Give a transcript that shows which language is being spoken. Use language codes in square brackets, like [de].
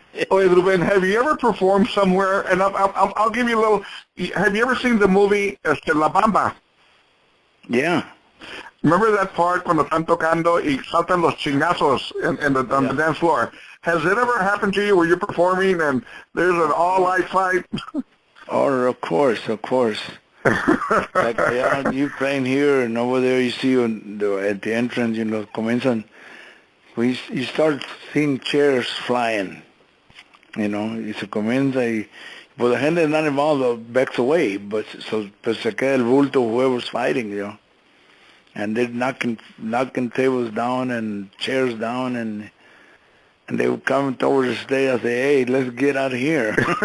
[en] Oye, Ruben, have you ever performed somewhere? And I'll give you a little. Have you ever seen the movie La Bamba? Yeah. Remember that part [es] cuando están tocando y saltan los chingazos [en] on the dance floor? Has it ever happened to you where you're performing and there's an all-out fight? Oh, of course. Like you playing here and over there, you see at the entrance, [es] comienzan. [en] You start seeing chairs flying. [es] Y se comienza y pues la gente [en] not involved backs away, but [es] se queda el bulto [en] whoever's fighting, and they're knocking tables down and chairs down, and they would come over the stage and say, "Hey, let's get out of here."